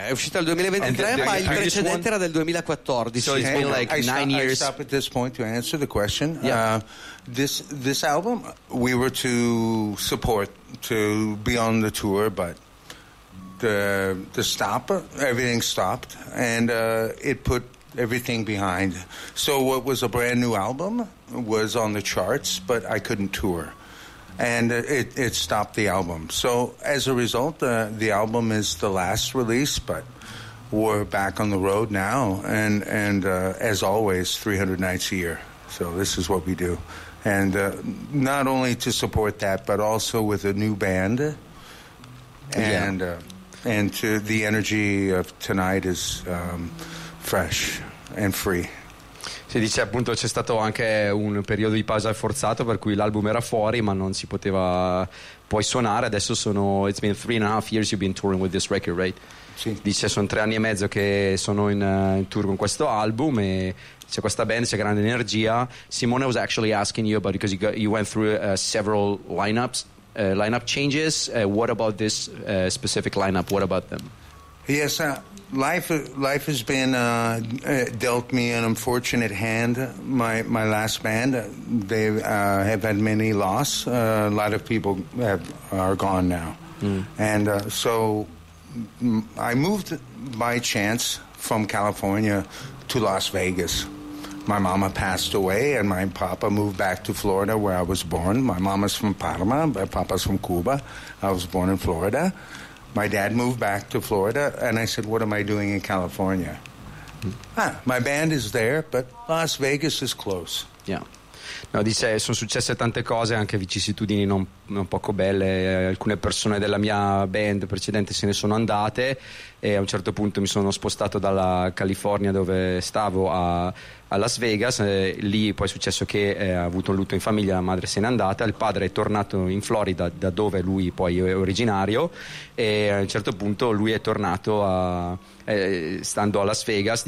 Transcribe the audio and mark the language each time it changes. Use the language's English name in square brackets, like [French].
[Italian] È uscito il 2023, ma il precedente era del 2014. [English] So it's been like nine years... I stop at this point to answer the question. Yeah. This album, we were to be on the tour, but the stop, everything stopped, and it put everything behind. So what was a brand new album was on the charts, but I couldn't tour, and it stopped the album. So as a result, the album is the last release, but we're back on the road now, and as always, 300 nights a year. So this is what we do. And not only to support that, but also with a new band, and yeah. And to the energy of tonight is fresh and free. [Italian] Si dice appunto c'è stato anche un periodo di pausa forzato per cui l'album era fuori ma non si poteva poi suonare. Adesso sono [English] it's been 3.5 years you've been touring with this record, right? [Italian] Sì. Dice sono 3 anni e mezzo che sono in tour con questo album e c'è questa band, c'è grande energia. [English] Simone was actually asking you about, because you went through several lineups, lineup changes. What about this specific lineup? What about them? Yes, life has been dealt me an unfortunate hand. My last band, they have had many loss. A lot of people are gone now. Mm. And so I moved by chance from California to Las Vegas. My mama passed away, and my papa moved back to Florida, where I was born. My mama's from Parma, my papa's from Cuba. I was born in Florida. My dad moved back to Florida, and I said, what am I doing in California? My band is there, but Las Vegas is close. Yeah. [Italian] No, dice, sono successe tante cose, anche vicissitudini non poco belle. Alcune persone della mia band precedente se ne sono andate, e a un certo punto mi sono spostato dalla California, dove stavo, a Las Vegas. Lì poi è successo che ha avuto un lutto in famiglia, la madre se n'è andata, il padre è tornato in Florida, da dove lui poi è originario, e a un certo punto lui è tornato stando a Las Vegas.